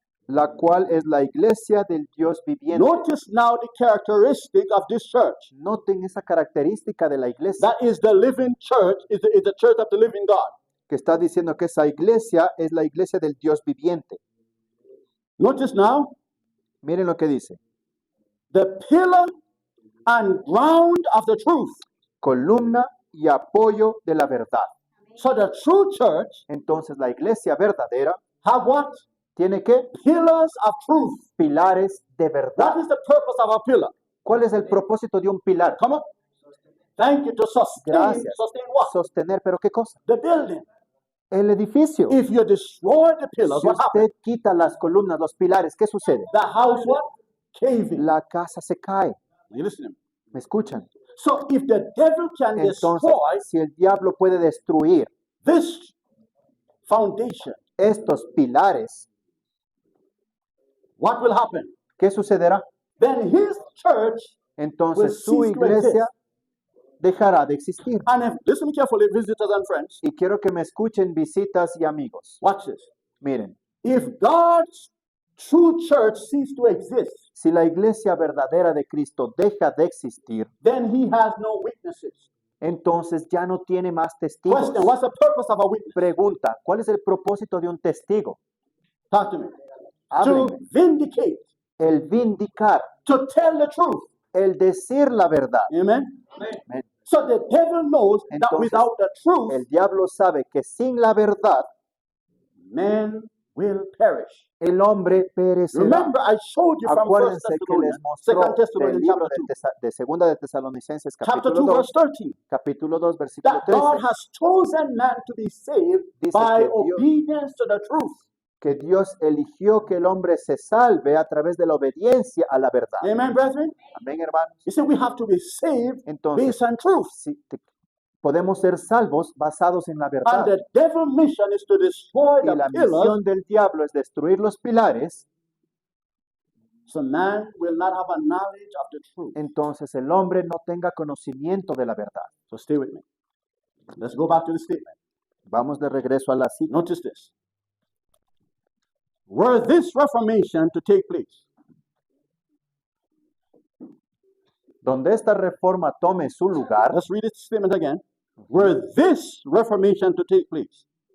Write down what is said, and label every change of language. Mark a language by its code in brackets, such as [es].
[es] la cual es la iglesia del Dios viviente. [en] Notice now the characteristic of this church. [es] Noten esa característica de la iglesia, [en] That is the living church, is the church of the living God. [es] que está diciendo que esa iglesia es la iglesia del Dios viviente. [en] Notice now, [es] Miren lo que dice, [en] the pillar and ground of the truth. [es] columna y apoyo de la verdad. [en] So the true church [es] Entonces la iglesia verdadera [en] have what? [es] tiene que [en] Pillars of truth. [es] pilares de [en] What [es] verdad. [en] is the purpose of a pillar? [es] ¿Cuál es el propósito de un pilar? [en] Come on. Thank you, to sustain. [es] Gracias. [en] Sustain what? [es] Sostener, pero ¿qué cosa? [en] The building. [es] El edificio. [en] If you destroy the pillars, [es] Si [en] what happens? [es] usted quita las columnas, los pilares, ¿qué sucede? [en] The house what? Caving. [es] La casa se cae. [en] You listen to me. [es] ¿Me escuchan? [en] So if the devil can [es] Entonces, [en] destroy [es] si el diablo puede destruir [en] this foundation, [es] estos pilares, [en] what will happen? [es] ¿qué sucederá? [en] Then his church [es] Entonces su [en] cease to [es] iglesia [en] exist. [es] dejará de existir. [en] And if, listen carefully, visitors and friends, [es] Y quiero que me escuchen visitas y amigos. [en] watch this. [es] Miren, [en] If God's true church cease to exist, [es] si la iglesia verdadera de Cristo deja de existir, [en] then he has no witnesses. [es] entonces ya no tiene más testigos. [en] Question, what's the purpose of a witness? [es] Pregunta, ¿cuál es el propósito de un testigo? [en] Talk to me. [es] Háblenme. [en] To vindicate, [es] El vindicar, [en] to tell the truth. [es] el decir la verdad. [en] Amen? [es] Amén. [en] So the devil knows that [es] Entonces, [en] without the truth, [es] El diablo sabe que sin la verdad [en] man will perish. [es] el hombre perecerá. [en] Remember, I showed you from 1 [es] Acuérdense que les [en] Thessalonians, [es] mostró [en] 2 [es] del [en] Thessalonians [es] libro [en] chapter 2, [es] de Segunda de Tesalonicenses [en] chapter [es] capítulo [en] 2, [es] 2, [en] verse 13. [es] capítulo 2, versículo [en] That God [es] 13, [en] has chosen man to be saved [es] Dice [en] by [es] que Dios- [en] obedience to the truth. [es] que Dios eligió que el hombre se salve a través de la obediencia a la verdad. [en] Amen, brethren? [es] Amén, hermanos. [en] You see, we have to be saved [es] Entonces, [en] based on truth. [es] sí, podemos ser salvos basados en la [en] And [es] verdad. [en] the devil's mission is to destroy [es] Y [en] the [es] la [en] pillars [es] misión del diablo es destruir los pilares, [en] so man will not have a knowledge of the truth. [es] entonces el hombre no tenga conocimiento de la verdad. [en] So stay with me. Let's go back to the statement. [es] Vamos de regreso a la cita. [en] Notice this. Were this reformation to take place, [es] Donde esta reforma tome su lugar, [en] let's read this statement again. Were this reformation to take place,